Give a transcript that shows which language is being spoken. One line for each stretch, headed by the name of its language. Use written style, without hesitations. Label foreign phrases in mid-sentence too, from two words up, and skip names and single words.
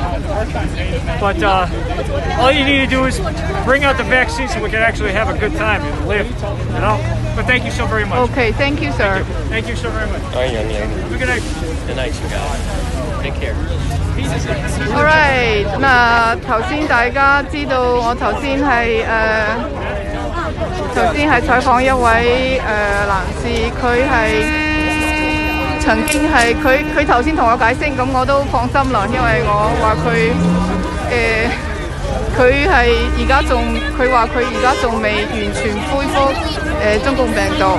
English: But all you need to do is bring out the vaccine so we can actually have a good time and live, you know? But thank you so very much. Okay, thank you, sir. Thank you so very much. All right, young lady. Have a good night. Good night, you guys. Take care. Alright，
Cantonese: 嗱頭先大家知道我頭先係採訪一位男士，佢係曾經係佢頭先同我解釋，咁我都放心啦，因為我話佢係而家仲，佢話佢而家仲未完全恢復中共病毒。